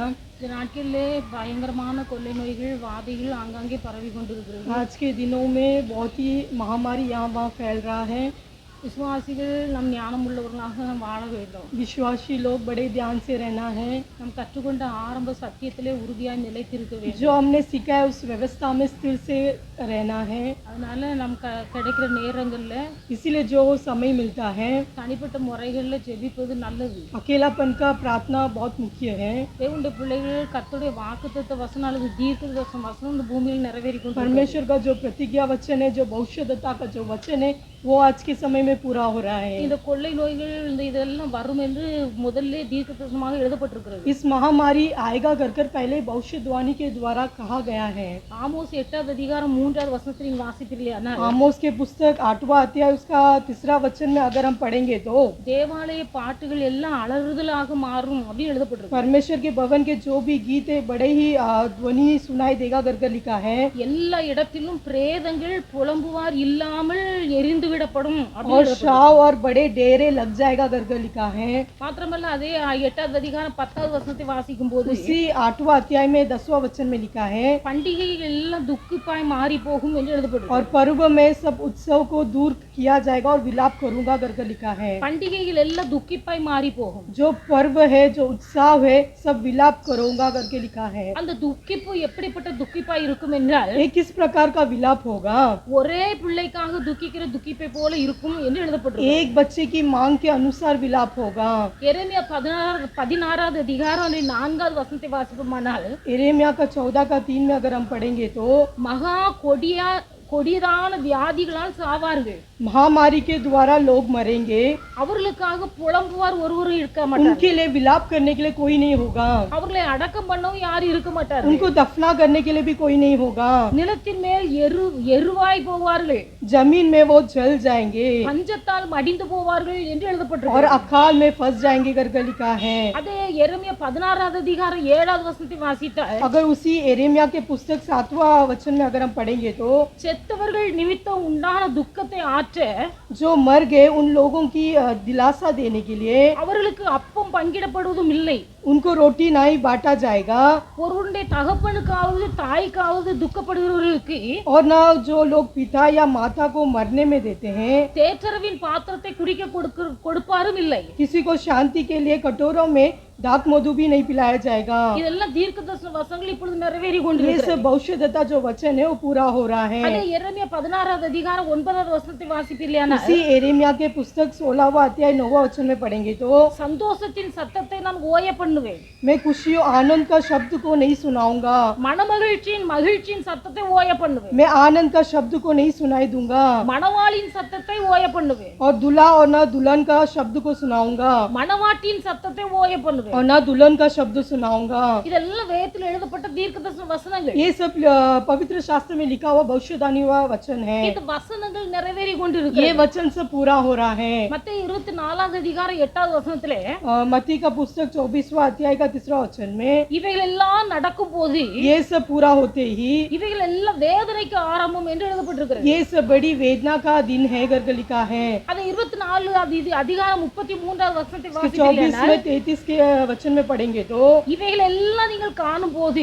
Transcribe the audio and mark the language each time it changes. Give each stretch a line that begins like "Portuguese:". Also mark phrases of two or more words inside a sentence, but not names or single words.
Tamil: இந்த நாட்களிலே பயங்கரமான கொள்ளை நோய்கள் வாதைகள் ஆங்காங்கே பரவி கொண்டிருக்கிறது.
Hindi: आज के दिनों में बहुत ही महामारी यहाँ वहाँ फैल रहा है।
Tamil: விசுவாசிகள் நம் ஞானம் உள்ளவர்களாக நாம் வாழ வேண்டும்.
Hindi: विश्वासी लोग बड़े ध्यान से रहना है।
Tamil: நாம் கற்றுக்கொண்ட ஆரம்ப சத்தியத்திலே உறுதியாய் நிலைத்திருக்க வேண்டும்.
Hindi: जो हमने सीखा है उस व्यवस्था में स्थिर से रहना है।
Tamil: அதனால நம் கிடைக்கிற நேரங்கள்ல
Hindi: इसीलिए जो समय मिलता है,
Tamil: தனிப்பட்ட முறைகளில் ஜெபிப்பது நல்லது.
Hindi: अकेलापन का प्रार्थना बहुत मुख्य है।
Tamil: தேவனுடைய பிள்ளைகள் கர்த்தருடைய வாக்குத்தத்த வசனம் அல்லது தீர்க்க வசனம் இந்த பூமியில் நிறைவேறி கொண்டு
Hindi: परमेश्वर का जो प्रतिज्ञा वचन है, जो भविष्यद्वक्ता का जो वचन है, वो आज के समय में पूरा हो रहा है।
Tamil: இந்த கொள்ளை நோய்கள் இந்த இதெல்லாம் வரும் என்று முதல்ல தீர்க்கதரிசனமாக எழுதப்பட்டிருக்கிறது.
Hindi: इस महामारी आएगा कर पहले भविष्यवाणी के द्वारा कहा गया है।
Tamil: ஆமோஸ் 8வது அதிகாரம் 3வது வசனத்தில் நீங்கள் வாசித்தீர்களானால்
Hindi: आमोस के पुस्तक 8वां अध्याय उसका 3रा वचन में अगर हम पढ़ेंगे तो
Tamil: தேவாலய பாட்டுகள் எல்லாம் அலறுதலாக மாறும் அப்படின்னு எழுதப்பட்டிருக்கு.
Hindi: परमेश्वर के भवन के जो भी गीत है बड़े ही ध्वनि सुनाई देगा कर लिखा है।
Tamil: எல்லா இடத்திலும் பிரேதங்கள் புலம்புவார் இல்லாமல் எரிந்து விடப்படும்
Hindi: और शाव और बड़े डेरे लग जाएगा कर लिखा है।
Tamil: மாத்திரமல்ல அதே 8வது அதிகாரம் 10வது வசனத்தை வாசிக்கும் போது
Hindi: उसी 8वां अध्याय में 10वां वचन में लिखा है,
Tamil: பண்டிகைகள் எல்லாம் துக்கிப்பாய் மாறி போகும் என்று எழுதப்பட்டிருக்கு.
Hindi: और पर्व में सब उत्सव को दूर किया जाएगा और विलाप करूंगा कर लिखा है।
Tamil: பண்டிகைகள் எல்லாம் துக்கிப்பாய் மாறி போகும்.
Hindi: जो पर्व है, जो उत्साह है, सब विलाप करूंगा करके लिखा है।
Tamil: அந்த துக்கிப்பு எப்படிப்பட்ட துக்கிப்பாய் இருக்கும் என்றால்
Hindi: ये किस प्रकार का विलाप होगा?
Tamil: ஒரே பிள்ளைக்காக துக்கிக்கிற துக்கிப்பை போல இருக்கும் என்று எழுதப்பட்டிருக்கு.
Hindi: एक बच्चे की मांग के अनुसार विलाप होगा।
Tamil: எரேமியா 16வது அதிகாரம் 4வது வசனத்தை வாசிப்போமானால்
Hindi: यिर्मयाह का 14 का 3 में अगर हम पढ़ेंगे तो
Tamil: மகா கொடியதான வியாதிகளால் சாவார்கள்.
Hindi: महामारी के द्वारा लोग मरेंगे।
Tamil: அவர்களுக்காக புலம்புவார் ஒருவரும் இருக்க மாட்டார்.
Hindi: उनके लिए विलाप करने के लिए कोई नहीं होगा।
Tamil: அவர்களை அடக்கம் பண்ணவும் யாரும் இருக்க மாட்டார்.
Hindi: उनको दफना करने के लिए भी कोई नहीं होगा।
Tamil: நிலத்தின் மேல் எருவாய் போவார்கள்.
Hindi: जमीन में वो जल जाएंगे
Tamil: பஞ்சத்தால் மடிந்து போவார்கள் என்று
Hindi: और
Tamil: எழுதப்பட்டிருக்கு.
Hindi: अकाल में फंस जाएंगे करके लिखा है।
Tamil: அதே எரேமியா 16வது அதிகாரம் 7வது வசனத்தை வாசித்தால்
Hindi: अगर उसी यिर्मयाह के पुस्तक 7वां वचन में अगर हम पढ़ेंगे तो
Tamil: செத்தவர்கள் நிமித்தம் உண்டான துக்கத்தை ஆற்ற
Hindi: जो मर गए उन लोगों की दिलासा देने के लिए
Tamil: அவர்களுக்கு அப்பம் பங்கிடப்படுவதும் இல்லை.
Hindi: उनको रोटी नहीं बांटा जाएगा।
Tamil: ஒருவருடைய தகப்பனுக்காவது தாய்க்காவது துக்கப்படுகிறவர்களுக்கு
Hindi: और ना जो लोग पिता या माता को मरने में देते हैं,
Tamil: தேற்றரவின் பாத்திரத்தை குடிக்க கொடுப்பாரும் இல்லை.
Hindi: किसी को शांति के लिए कटोरों में दाक मधु भी नहीं पिलाया जाएगा।
Tamil: இதெல்லாம் தீர்க்கதரிசன வசனங்கள் இப்பொழுது நிறைவேறி
Hindi: ये
Tamil: கொண்டிருக்கிறது.
Hindi: सब भविष्यद्वक्ता जो वचन है वो पूरा हो रहा है।
Tamil: அதே எரேமியா 16வது அதிகாரம் 9வது வசனத்தை வாசிப்பீர்களானால்
Hindi: उसी यिर्मयाह के पुस्तक 16वां अध्याय 9वां वचन में पढ़ेंगे तो
Tamil: சந்தோஷத்தின் சத்தத்தை நான் ஓய பண்ணுவேன்.
Hindi: मैं खुशियों आनंद का शब्द को नहीं सुनाऊंगा।
Tamil: மகிழ்ச்சியின் சத்தத்தை ஓய பண்ணுவேன்.
Hindi: मैं आनंद का शब्द को नहीं सुनाई दूंगा।
Tamil: மணவாளின் சத்தத்தை ஓய பண்ணுவேன்.
Hindi: और दूल्हा और ना दुल्हन का शब्द को सुनाऊंगा।
Tamil: மணவாட்டின் சத்தத்தை ஓய பண்ணுவேன்.
Hindi: और ना दुल्हन का शब्द सुनाऊंगा।
Tamil: இதெல்லாம் வேதத்தில் எழுதப்பட்ட தீர்க்கதரிசன வசனங்கள்.
Hindi: ये सब पवित्र शास्त्र में लिखा हुआ भविष्यवाणी हुआ वचन है।
Tamil: இந்த வசனங்கள் நிறைவேறி
Hindi: ये
Tamil: கொண்டிருக்கிறது.
Hindi: वचन सब पूरा हो रहा है।
Tamil: மத்தேயு 24வது அதிகாரம் 8வது வசனத்திலே
Hindi: मत्ती का पुस्तक 24वां 21वां अध्याय का 3 वचन में
Tamil: இவைகள் எல்லாம் நடக்கும் போது
Hindi: ये सब पूरा होते ही
Tamil: இவைகள் எல்லாம் வேதனைக்கு ஆரம்பம் என்று எழுதப்பட்டிருக்கிறது.
Hindi: ये सब बड़ी वेदना का दिन है करके लिखा है।
Tamil: அதை 24 அதிகாரம் 33வது வசனத்தை
Hindi: 24
Tamil: வாசித்தீங்கன்னா
Hindi: में 33 के वचन में पढ़ेंगे तो
Tamil: இவைகள் எல்லாம் நீங்கள் காணும் போது